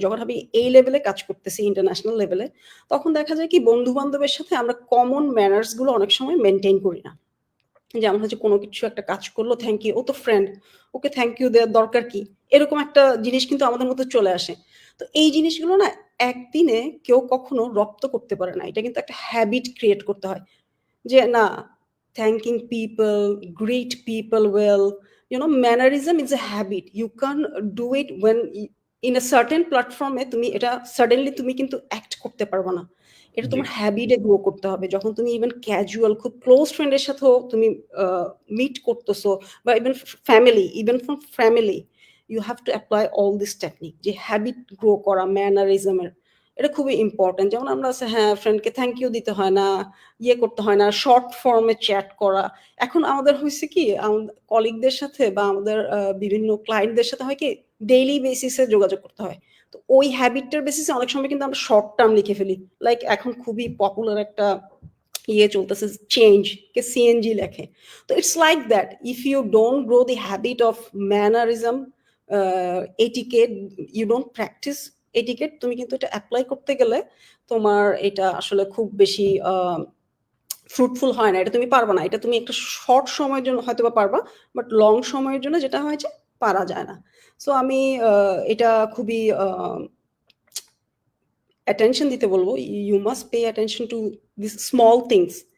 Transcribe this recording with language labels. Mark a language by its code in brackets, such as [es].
[bn] যখন আমি এই লেভেলে কাজ করতেছি ইন্টারন্যাশনাল লেভেলে, তখন দেখা যায় কি বন্ধু-বান্ধবের সাথে আমরা কমন ম্যানার্স গুলো অনেক সময় মেইনটেইন করি না। যেমন হচ্ছে কোনো কিছু একটা কাজ করলো, থ্যাংক ইউ, ও তো ফ্রেন্ড, ওকে থ্যাংক ইউ দেওয়ার দরকার কি? এরকম একটা জিনিস কিন্তু আমাদের মধ্যে চলে আসে। তো এই জিনিসগুলো না একদিনে কেউ কখনো রপ্ত করতে পারে না। এটা কিন্তু একটা হ্যাবিট ক্রিয়েট করতে হয়। যে না, [en] thanking people, greet people well, mannerism is a habit. You can't do it when in a certain platform [bn] এ তুমি এটা suddenly তুমি কিন্তু অ্যাক্ট করতে পারবে না। এটা জি। তোমার হ্যাবিটে গ্রো করতে হবে। যখন তুমি ইভেন ক্যাজুয়াল খুব ক্লোজ ফ্রেন্ডের সাথেও তুমি মিট করতেছো, বা even from family, [en] you have to apply all this technique, [bn] যে হ্যাবিট গ্রো করা ম্যানারিজমের। এটা খুবই ইম্পর্টেন্ট। যেমন আমরা আছে, হ্যাঁ, ফ্রেন্ডকে থ্যাংক ইউ দিতে হয় না, ইয়ে করতে হয় না, শর্ট ফর্মে চ্যাট করা। এখন আমাদের হয়েছে কি, কলিগদের সাথে বা আমাদের বিভিন্ন ক্লায়েন্টদের সাথে হয় কি, ডেইলি বেসিসে যোগাযোগ করতে হয়। তো ওই হ্যাবিটটার বেসিসে অনেক সময় কিন্তু আমরা শর্ট টার্ম লিখে ফেলি। লাইক এখন খুবই পপুলার একটা ইয়ে চলতেছে, চেঞ্জ কে সিএনজি লেখে। [en] তো it's like that, if you don't grow the habit of mannerism, etiquette, you don't practise etiquette, [bn] তুমি কিন্তু এটা অ্যাপ্লাই করতে গেলে তোমার এটা আসলে খুব বেশি ফ্রুটফুল হয় না। এটা তুমি পারবা না। এটা তুমি একটা শর্ট সময়ের জন্য হয়তোবা পারবা, বাট লং সময়ের জন্য যেটা হয় যে পারা যায় না। সো আমি এটা খুবই attention দিতে বলবো। [en] You must pay attention to these small things.